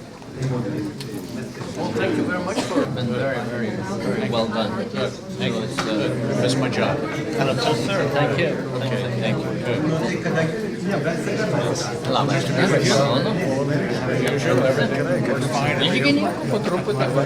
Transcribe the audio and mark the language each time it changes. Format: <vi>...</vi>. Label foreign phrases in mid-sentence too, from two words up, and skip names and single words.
<en>Well, thank you very much for it. Been very, very well done. It was That's my job. Thank you. Okay, thank you. Good.</en> <lt>Labas, malonu.</lt> <en>Usual, everything works fine.</en> <lt>Lygiai nieko, po truputį.</lt>